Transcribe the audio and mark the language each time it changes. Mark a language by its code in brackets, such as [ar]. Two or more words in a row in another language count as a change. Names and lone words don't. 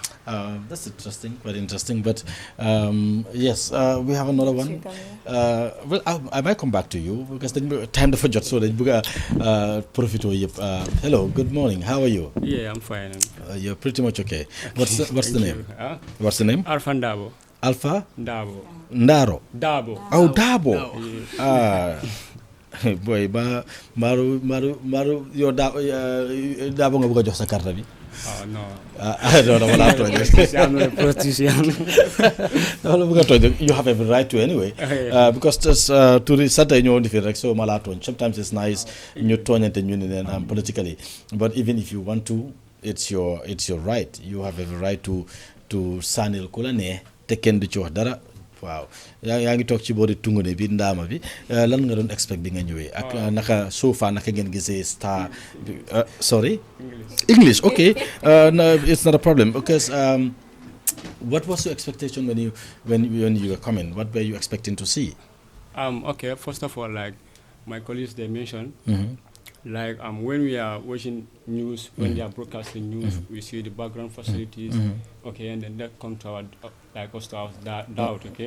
[en] That's interesting, quite interesting. But yes, we have another one. Well, I might come back to you because time for jot so profit. Hello, good morning. How are you? Yeah, I'm fine. You're pretty much okay. What's the name? What's the name? Alpha Ndabo. Alpha? Ndabo. Ndaro. Dabo. Oh, Dabo. [wo] boy ba maru yow daa ba nga bëgg a jox sa carte bi. [en] No. No, [wo] wala tooñ. [en] I'm not a politician. [wo] Wala bëgg a tooñ. [en] You have every right to anyway. Because to Saturday [wo] ñoo di fi rek so mala tooñ. [en] Sometimes it's nice [wo] ñu tooñante ñu ne leen politically. [en] But even if you want to, it's your right. You have every right to [wo] sànnil ku la ne te kenn du ci wax dara. Waaw yaa ngi toog ci boori Tungune bi ndaama bi lan nga doon expect bi nga ñëwee ak naka [en] so far [wo] naka ngeen gisee Star [en] sorry English okay no, it's not a problem because what was your expectation when you were coming? What were you expecting to see? Okay, first of all, like my colleagues they mentioned, like when we are watching news, when they are broadcasting news, we see the background facilities, okay, and then that comes to our doubt, okay.